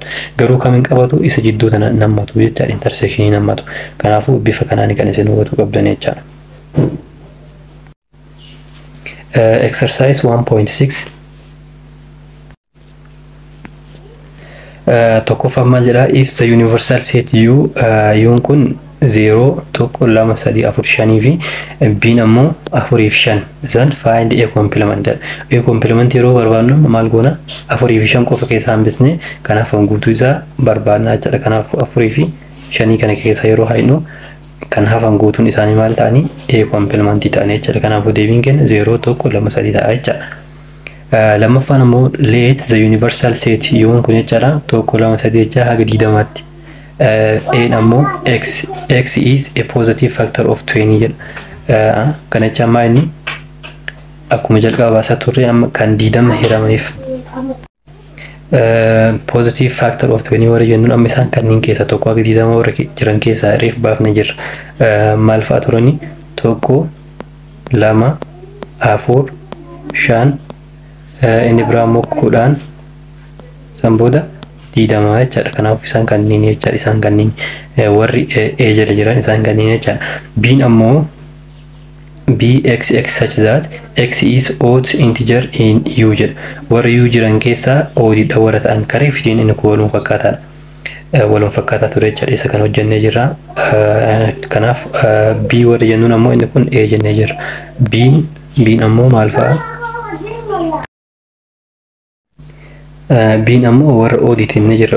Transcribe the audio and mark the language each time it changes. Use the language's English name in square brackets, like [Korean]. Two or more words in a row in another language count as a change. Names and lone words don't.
[Oromo] Garuu kamiin qabatu isa jidduu tana nammatu jechaadha intersectionii nammatu. Kanaafuu bifa kanaan kan isin hubachuu qabdan jechaadha. Exercise 1.6 tokkoffaa maal jedha [English] if the universal set U [Oromo] U'n kun 0 tokko 2 3 4 5 fi B'n ammoo 4 fi 5 isaan [English] find A complement. A complement [Oromo] yeroo barbaadnu maal goona 4 fi 5 qofa keessa hambisne kanaaf guutuu isaa barbaadna jechuudha. Kanaaf 4 fi 5 kana keessa yeroo haynu kan hafan guutuun isaanii maal ta'anii [English] A complement [Oromo] ta'anii jechuudha. Kanaaf deebiin keenya 0 tokko 2 3 ta'a jechuudha. Lammaffaan ammoo [English] let the universal set [Oromo] U'n kun jechuudha tokko 2 3 jecha haga 20tti. A ammoo [English] x is a positive factor of 20 [Oromo] jedha. Kana jecha amma inni akkuma jalqaba baasaa turre amma kan 20 hiramaniif [English] positive factor of 20 [Oromo] warra jennuun amma isaan kanneen keessa tokko haga 20 warra jiran keessa reef baafne jirra. Maal fa'a turani tokko 2 4 5 inni biraa ammoo 10 san booda 20 jechaadha. Kanaaf isaan kanneen jechaadha. Isaan kanneen warri A jala jiran isaan kanneen jechaadha. B'n ammoo [English] Bx such that x is odd integer in U [Oromo] jedha. Warri U jiran keessaa oddidha warra ta'an karee fidiin inni kun waluun fakkaataadha. Waluun fakkaataa ture jechaadha. Isa kan hojjennee jirra. Kanaaf B warra jennuun ammoo inni kun A jennee jirra. B'n ammoo maal fa'a? B'n ammoo warra ODtiin ni jira.